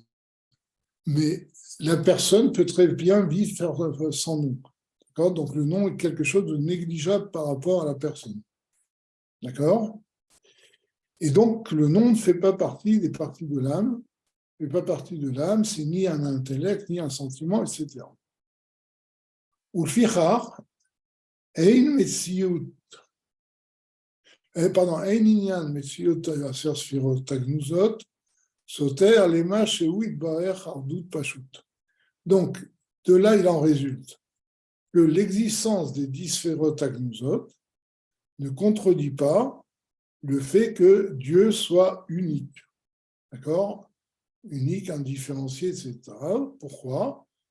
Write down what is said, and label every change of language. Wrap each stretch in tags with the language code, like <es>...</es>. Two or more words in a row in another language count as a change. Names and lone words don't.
<fr>Mais la personne peut très bien vivre sans nom. D'accord ? Donc le nom est quelque chose de négligeable par rapport à la personne. D'accord ? Et donc le nom ne fait pas partie des parties de l'âme. Ne fait pas partie de l'âme, c'est ni un intellect, ni un sentiment, etc.</fr> <he>ולפיכך, אין מציאות, אין עניין מציאות 10 ספירות הגנוזות, סותר למה שהוא יתברך אחדות פשוט.</he> <fr>Donc, de là, il en résulte que l'existence des 10 sphérotes agnousot ne contredit pas le fait que Dieu soit unique. D'accord ? Unique, indifférencié, etc. Pourquoi ?</fr>